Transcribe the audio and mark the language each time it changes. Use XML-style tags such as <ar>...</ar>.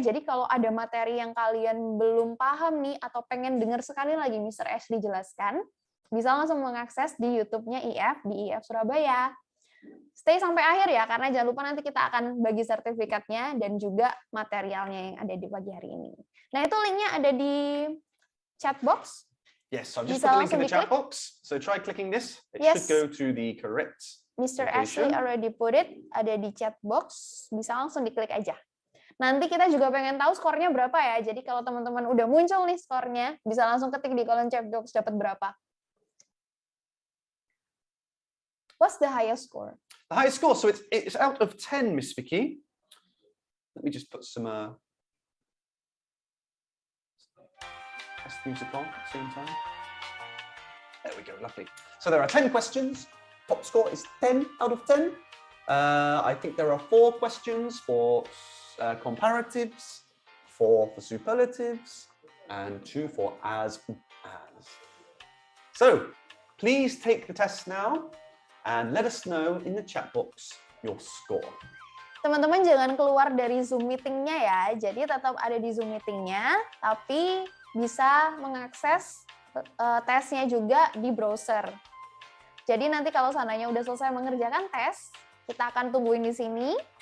<id>Jadi kalau ada materi yang kalian belum paham nih atau pengen dengar sekali lagi Mr. Ashley jelaskan, bisa langsung mengakses di YouTube-nya IF di IF Surabaya. Stay sampai akhir ya, karena jangan lupa nanti kita akan bagi sertifikatnya dan juga materialnya yang ada di pagi hari ini. Nah, itu linknya ada di chat box.</id> <en>Yes, so I've just put the link in the chat box. So try clicking this. It should go to the correct Mr. Ashley already put it,</en> <id>ada di chat box. Bisa langsung diklik aja. Nanti kita juga pengen tahu skornya berapa ya. Jadi kalau teman-teman udah muncul nih skornya, bisa langsung ketik di kolom chat box dapat berapa.</id> <en>What's the highest score? The highest score, so it's out of 10, Miss Vicky. Let me just put some test music on at the same time. There we go, lovely. So there are 10 questions. Top score is 10 out of 10. I think there are 4 questions for comparatives, 4 for superlatives, and 2 for as. So please take the test now. And let us know in the chat box your score.</en> <id>Teman-teman jangan keluar dari Zoom meeting-nya ya. Jadi tetap ada di Zoom meeting-nya, tapi bisa mengakses tesnya juga di browser. Jadi nanti kalau seandainya udah selesai mengerjakan tes, kita akan tungguin di sini.</id>